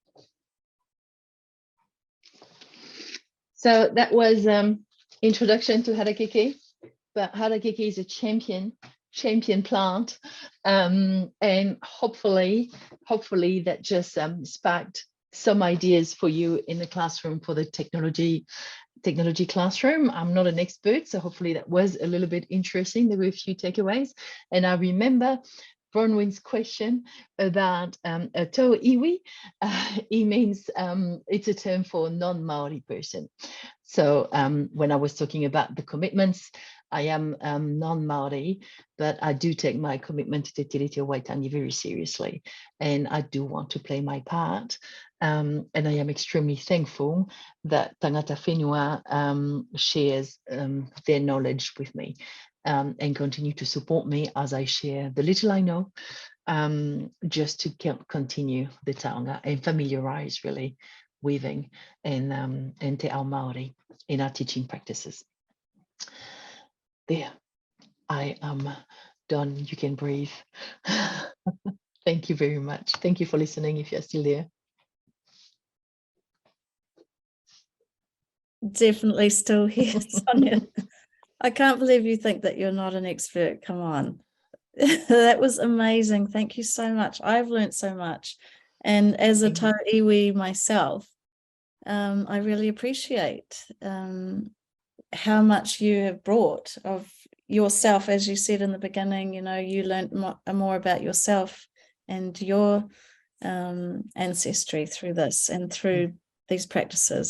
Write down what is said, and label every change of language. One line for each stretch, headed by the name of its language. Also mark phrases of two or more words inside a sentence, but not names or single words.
English: So that was introduction to harakeke, but harakeke is a champion plant, and hopefully that just sparked some ideas for you in the classroom for the technology technology classroom. I'm not an expert, so hopefully that was a little bit interesting. There were a few takeaways. And I remember Bronwyn's question about a
Māori: tau iwi.
English: It means it's a term for non-Maori person. So when I was talking about the commitments, I am non-Maori, but I do take my commitment to Te Tiriti o Waitangi very seriously. And I do want to play my part. And I am extremely thankful that Tangata Whenua shares their knowledge with me and continue to support me as I share the little I know, just to continue the taonga and familiarize really weaving and
Māori: te ao Maori
English: in our teaching practices. There, I am done. You can breathe. Thank you very much. Thank you for listening if you're still there. Definitely still here, Sonia. I can't believe you think that you're not an expert. Come on. That was amazing. Thank you so much. I've learned so much. And as a
Māori: tau iwi
English: myself, I really appreciate how much you have brought of yourself. As you said in the beginning, you know, you learned more about yourself and your ancestry through this and through these practices.